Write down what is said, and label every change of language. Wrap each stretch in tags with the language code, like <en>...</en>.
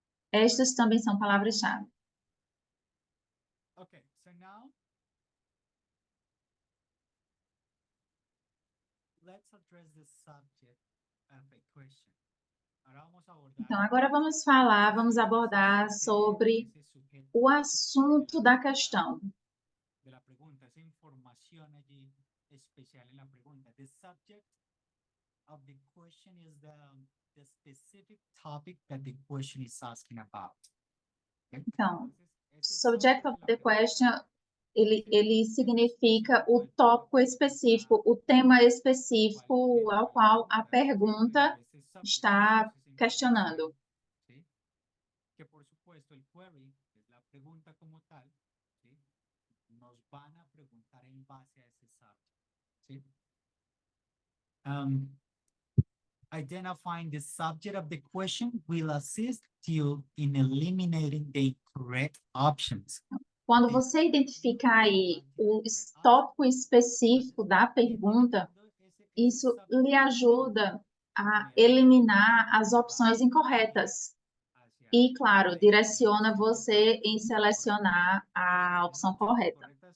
<pt>Estas também são palavras-chave.</pt> <en>Okay, so now let's address the subject of a question.</en> <pt>Então, agora vamos abordar sobre o assunto da questão. Da pergunta, essa informação allí especial na pergunta.</pt> <en>The subject of the question is the specific topic that the question is asking about. Okay?</en> <pt>Então, subject of the question, ele significa o tópico específico, o tema específico ao qual a pergunta está questionando.</pt> <es>Que por supuesto el query, que es la pregunta como tal, ¿sí? Nos van a preguntar en base a ese subject, ¿sí?</es> <en>Identifying the subject of the question will assist you in eliminating the incorrect options.</en> <pt>Quando você identifica aí o tópico específico da pergunta, isso lhe ajuda a eliminar as opções incorretas. E, claro, direciona você em selecionar a opção correta.</pt>